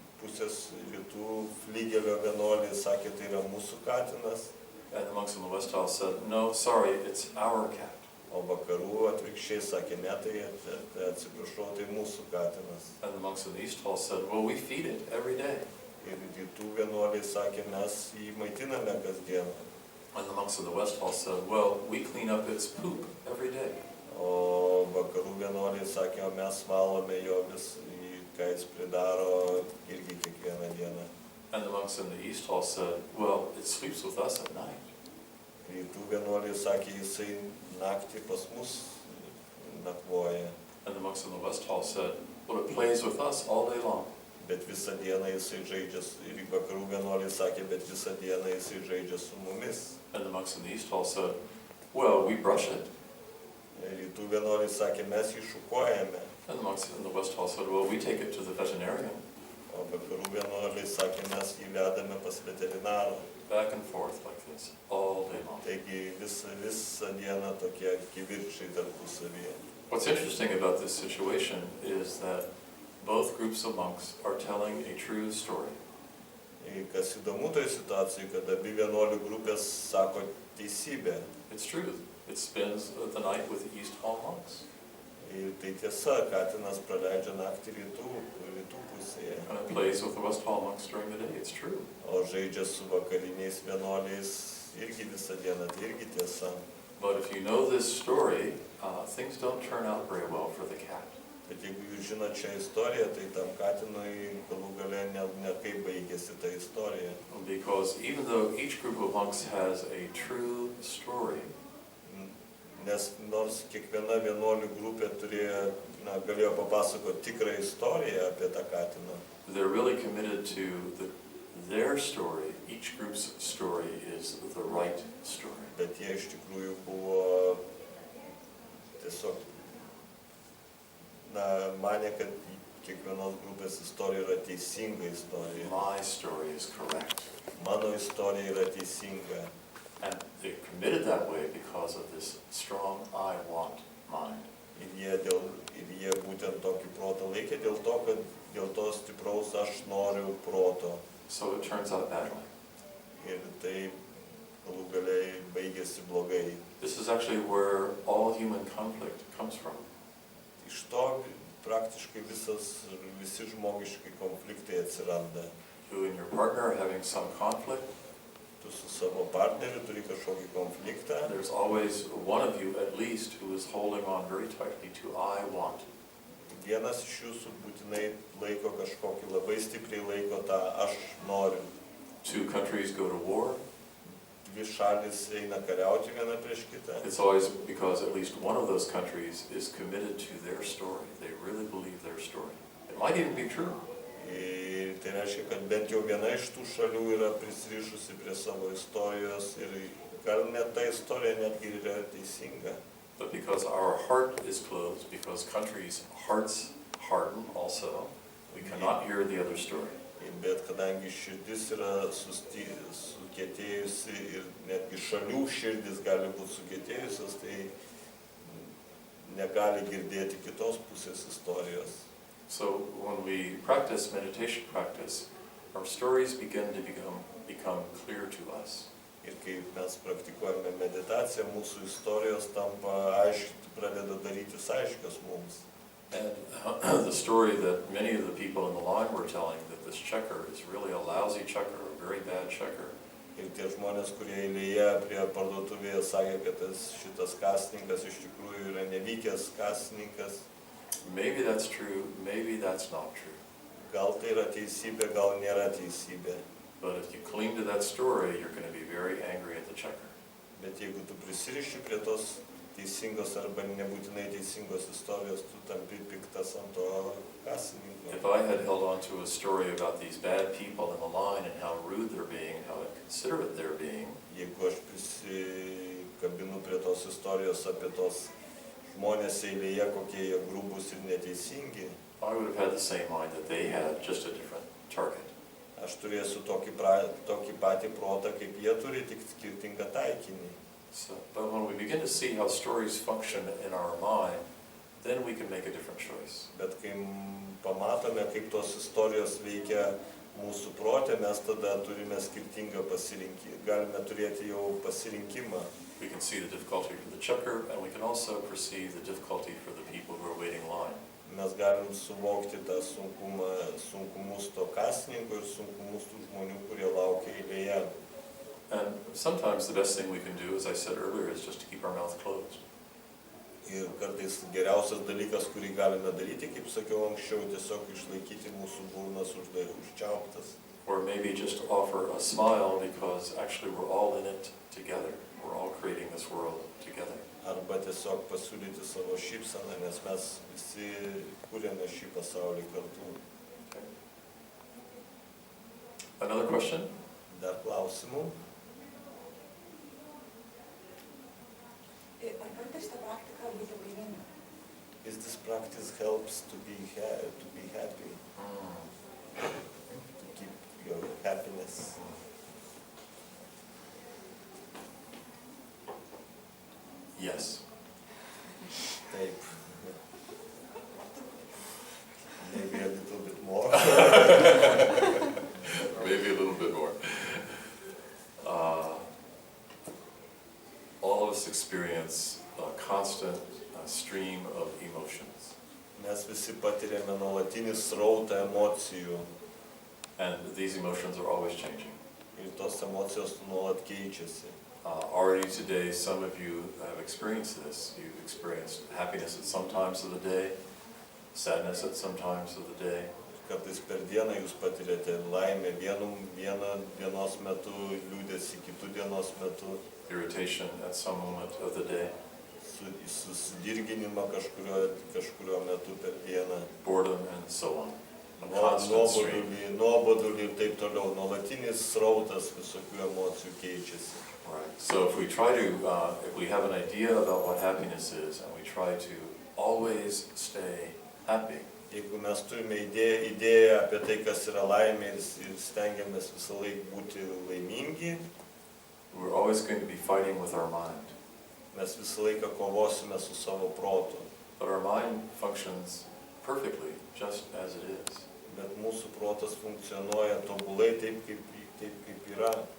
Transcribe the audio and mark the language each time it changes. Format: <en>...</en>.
<lt>Rytų flygelio vienuoliai sakė, tai yra mūsų katinas,</lt> <en>And the monks in the West Hall said, "No, sorry, it's our cat."</en> <lt>o vakarų atvirkščiai sakė, ne, tai atsiprašau, tai mūsų katinas.</lt> <en>And the monks in the East Hall said, "Well, we feed it every day."</en> <lt>Ir rytų vienuoliai sakė, mes jį maitiname kasdieną.</lt> <en>And the monks in the West Hall said, "Well, we clean up its poop every day."</en> <lt>O vakarų vienuoliai sakė, o mes valome jo ką jis pridaro irgi kiekvieną dieną.</lt> <en>And the monks in the East Hall said, "Well, it sleeps with us at night."</en> <lt>Rytų vienuoliai sakė, jisai naktį pas mus nakvoja,</lt> <en>And the monks in the West Hall said, "Well, it plays with us all day long."</en> <lt>bet visą dieną jisai žaidžia, ir vakarų vienuoliai sakė, bet visą dieną jisai žaidžia su mumis.</lt> <en>And the monks in the East Hall said, "Well, we brush it."</en> <lt>Rytų vienuoliai sakė, mes jį šukuojame,</lt> <en>And the monks in the West Hall said, "Well, we take it to the veterinarian."</en> <lt>o vakarų vienuoliai sakė, mes jį vedame pas veterinarą.</lt> <en>back and forth like this all day long.</en> <lt>Taigi visą dieną tokie kivirčiai tarpusavyje.</lt> <en>What's interesting about this situation is that both groups of monks are telling a true story.</en> <lt>Kas įdomu toje situacijoje, kad abi vienuolių grupės sako teisybę.</lt> <en>It's truth. It spends the night with the East Hall monks.</en> <lt>Ir tai tiesa, katinas praleidžia naktį rytų pusėje,</lt> <en>And it plays with the West Hall monks during the day. It's true.</en> <lt>o žaidžia su vakariniais vienuoliais irgi visą dieną, tai irgi tiesa.</lt> <en>But if you know this story, things don't turn out very well for the cat.</en> <lt>Bet jeigu jūs žinot šią istoriją, tai tam katinui galų gale ne kaip baigėsi ta istorija.</lt> <en>Because even though each group of monks has a true story,</en> <lt>Nes nors kiekviena vienuolių grupė galėjo papasakoti tikrą istoriją apie tą katiną,</lt> <en>they're really committed to their story. Each group's story is the right story.</en> <lt>bet jie iš tikrųjų buvo tiesiog, manė, kad kiekvienos grupės istorija yra teisinga istorija.</lt> <en>My story is correct.</en> <lt>Mano istorija yra teisinga.</lt> <en>And they're committed that way because of this strong I want mind.</en> <lt>Ir jie būtent tokį protą laikė dėl to stipraus aš noriu proto.</lt> <en>So it turns out badly.</en> <lt>Ir tai galų galiai baigėsi blogai.</lt> <en>This is actually where all human conflict comes from.</en> <lt>Iš to praktiškai visi žmogiški konfliktai atsiranda.</lt> <en>You and your partner are having some conflict.</en> <lt>Tu su savo partneriu turi kažkokį konfliktą.</lt> <en>There's always one of you at least who is holding on very tightly to I want.</en> <lt>Vienas iš jūsų būtinai laiko kažkokį, labai stipriai laiko tą aš noriu.</lt> <en>Two countries go to war.</en> <lt>Dvi šalis eina kariauti viena prieš kitą.</lt> <en>It's always because at least one of those countries is committed to their story. They really believe their story. It might even be true.</en> <lt>Ir tai reiškia, kad bent jau viena iš tų šalių yra prisirišusi prie savo istorijos ir gal net ta istorija netgi yra teisinga.</lt> <en>But because our heart is closed, because countries' hearts harden also, we cannot hear the other story.</en> <lt>Bet kadangi širdis yra sukietėjusi ir netgi šalių širdis gali būti sukietėjusios, tai negali girdėti kitos pusės istorijos.</lt> <en>So when we practice meditation practice, our stories begin to become clear to us.</en> <lt>Ir kai mes praktikuojame meditaciją, mūsų istorijos pradeda darytis aiškios mums.</lt> <en>And the story that many of the people in the line were telling, that this checker is really a lousy checker, a very bad checker.</en> <lt>Ir tie žmonės, kurie eilėje prie parduotuvėje sakė, kad šitas kasininkas iš tikrųjų yra nevykęs kasininkas.</lt> <en>Maybe that's true, maybe that's not true.</en> <lt>Gal tai yra teisybė, gal nėra teisybė.</lt> <en>But if you cling to that story, you're going to be very angry at the checker.</en> <lt>Bet jeigu tu prisiriši prie tos teisingos arba nebūtinai teisingos istorijos, tu tampi piktas ant to kasininko.</lt> <en>If I had held on to a story about these bad people in the line and how rude they're being and how inconsiderate they're being,</en> <lt>Jeigu aš prisikabinu prie tos istorijos apie tos žmonės eilėje, kokie jie grubus ir neteisingi,</lt> <en>I would have had the same mind that they had, just a different target.</en> <lt>aš turėsiu tokį patį protą, kaip jie turi, tik skirtingą taikinį.</lt> <en>So, but when we begin to see how stories function in our mind, then we can make a different choice.</en> <lt>Bet kai pamatome, kaip tos istorijos veikia mūsų protė, mes tada turime skirtingą pasirinkimą, galime turėti jau pasirinkimą.</lt> <en>We can see the difficulty for the checker, and we can also perceive the difficulty for the people who are waiting in line.</en> <lt>Mes galim suvokti tą sunkumus to kasininko ir sunkumus tų žmonių, kurie laukia eilėje.</lt> <en>And sometimes the best thing we can do, as I said earlier, is just to keep our mouth closed.</en> <lt>Ir kartais geriausias dalykas, kurį galime daryti, kaip sakiau anksčiau, tiesiog išlaikyti mūsų burnas užčiauptas.</lt> <en>Or maybe just offer a smile because actually we're all in it together. We're all creating this world together.</en> <lt>Arba tiesiog pasiūlyti savo šypseną, nes mes visi kūrėme šį pasaulį kartu.</lt> <en>Okay. Another question?</en> <lt>Dar klausimų? Ar kartais šitą praktiką būti laiminga?</lt> <en>Is this practice helps to be happy, to keep your happiness? Yes.</en> <lt>Taip.</lt> <en>Maybe a little bit more. Maybe a little bit more. All of us experience a constant stream of emotions.</en> <lt>Mes visi patiriame nuolatinį srautą emocijų</lt> <en>And these emotions are always changing.</en> <lt>ir tos emocijos nuolat keičiasi.</lt> <en>Already today, some of you have experienced this. You've experienced happiness at some times of the day, sadness at some times of the day.</en> <lt>Kartais per dieną jūs patiriate laimę vieną dienos metu, liūdesį kitų dienos metu,</lt> <en>Irritation at some moment of the day,</en> <lt>susidirginimą kažkurio metu per dieną,</lt> <en>boredom, and so on. A constant stream.</en> <lt>nuobodulį ir taip toliau. Nuolatinis srautas visokių emocijų keičiasi.</lt> <en>Right. So if we try to, if we have an idea about what happiness is, and we try to always stay happy,</en> <lt>Jeigu mes turime idėją apie tai, kas yra laimė ir stengiamės visą laiką būti laimingi,</lt> <en>we're always going to be fighting with our mind.</en> <lt>mes visą laiką kovosime su savo protu.</lt> <en>But our mind functions perfectly, just as it is.</en> <lt>Bet mūsų protas funkcionuoja tobulai taip, kaip yra.</lt>